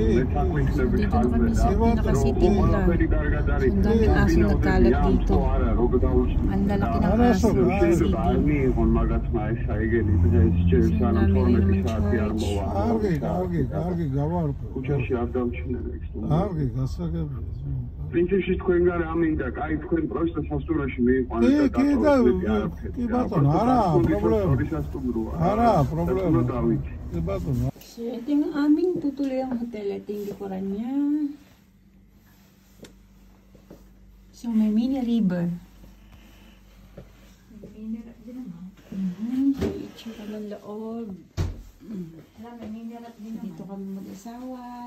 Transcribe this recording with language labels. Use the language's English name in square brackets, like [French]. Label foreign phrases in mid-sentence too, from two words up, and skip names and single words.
[Filipino] So, dito na kami sa pinaka-city nila. Ang daming aso nagkalat dito. Ang lalaki ng aso. So, [Georgian] პრინციპში თქვენ გარე ამინდა, კაი თქვენ პროექტს სასტუმროში მიიყვანეთ და კი ბატონო, არა პრობლემა. კი ბატონო. [Filipino] So, ito yung aming tutuloy ang hotel. Ito yung likuran niya. So, may mini river. So, itsura ng loob. Dito kami mag-asawa.